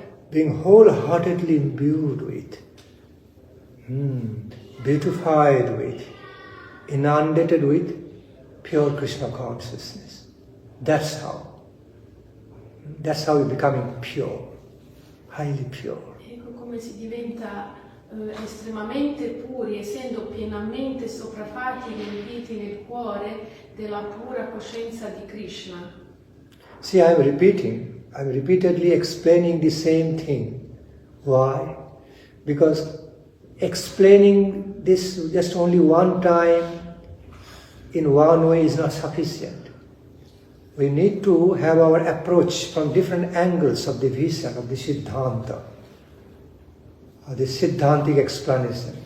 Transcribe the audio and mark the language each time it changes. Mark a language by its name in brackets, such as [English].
[English] Being wholeheartedly imbued with, beautified with, inundated with pure Krishna consciousness. That's how we're becoming pure, highly pure. [Italian] Ecco come si diventa estremamente puri, essendo pienamente sopraffatti, riempiti nel cuore della pura coscienza di Krishna. [English] See, I'm repeatedly explaining the same thing. Why? Because explaining this just only one time in one way is not sufficient. We need to have our approach from different angles of the vision, of the Siddhanta, of the Siddhantic explanation.